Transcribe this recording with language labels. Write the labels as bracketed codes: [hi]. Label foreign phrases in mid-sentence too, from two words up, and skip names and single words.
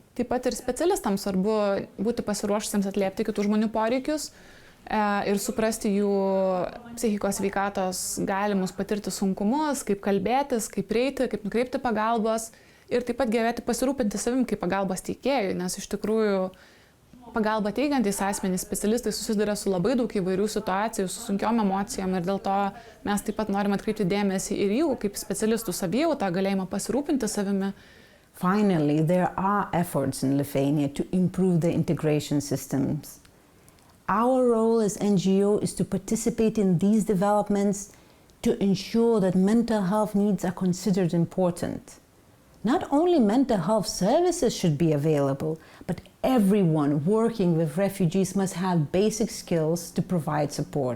[lt] Taip pat ir specialistams svarbu būti pasiruošusiems atliepti kitų žmonių poreikius ir suprasti jų psichikos sveikatos galimus patirti sunkumus, kaip kalbėtis, kaip prieiti, kaip nukreipti pagalbos ir taip pat gebėti pasirūpinti savim kaip pagalbos teikėjui, nes iš tikrųjų pagalba teikiantys asmenys, specialistai susiduria su labai daug įvairių situacijų, su sunkiom emocijom ir dėl to mes taip pat norime atkreipti dėmesį ir jų kaip specialistų savijautą, galėjimą pasirūpinti savimi. [en] Finally, there are efforts in Lithuania to improve the integration systems. Our role as NGO is to participate in these developments to ensure that mental health needs are considered important. Not only mental health services should be available, but everyone working with refugees must have basic skills to provide support.